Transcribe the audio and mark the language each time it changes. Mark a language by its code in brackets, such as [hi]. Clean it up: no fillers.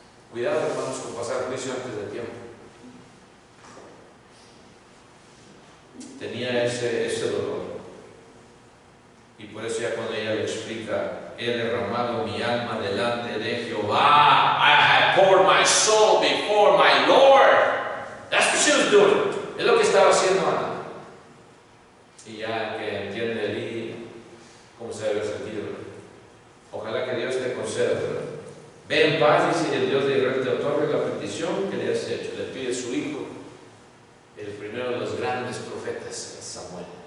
[es] Cuidado, hermanos, con pasar juicio antes de tiempo. Tenía ese dolor. Y por eso ya cuando ella le explica: he derramado mi alma delante de Jehová. [en] I have poured my soul before my Lord. That's what she was doing. [es] Es lo que estaba haciendo Ana. Y ya que entiende Elí cómo se debe sentir, ¿verdad? Ojalá que Dios te conceda, ¿verdad? Ve en paz, dice, el Dios de Israel te otorgue la petición que le has hecho. Le pide su hijo, el primero de los grandes profetas, Samuel.